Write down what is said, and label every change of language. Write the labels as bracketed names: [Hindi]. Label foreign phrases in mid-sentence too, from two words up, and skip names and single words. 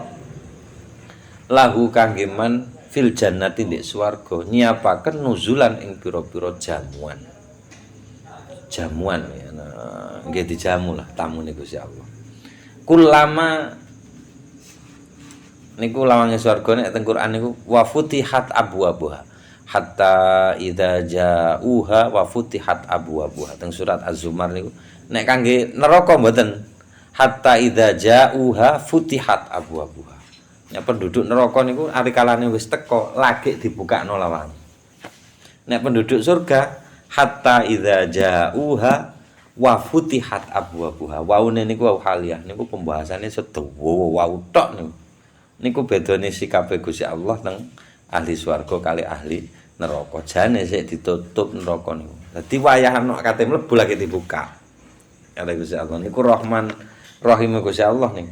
[Javanese] Lahu kangge [Arabic] man fil jannati [Javanese] ndek swarga nyiapaken nuzulan ing pira-pira jamuan. Jamuan ya nggih dijamu lah tamune Gusti Allah. Kulama niku lawange swarga nek teng Quran niku [Arabic] wa futihat abwabuha hatta idza ja'uha wa futihat abwabuha [Javanese] teng surat Az-Zumar niku nek kangge neraka mboten [Arabic] hatta idza ja'uha futihat abwabuha. [Javanese] Nek penduduk neraka niku ari kalane wis teka lagi dibukakno lawange. Nek penduduk surga [Arabic] hatta idza ja'uha wa futihat abwabuha. [Javanese] Waune niku wau haliyah niku pembahasannya sedawa wau tok niku. Niku bedane sikape Gusti Allah teng ahli swarga kali ahli neraka. Jane sik ditutup neraka niku. Dadi wayah ana kate mlebu lagi dibuka. Kali Gusti Allah niku Rahman Rahim Gusti Allah niku.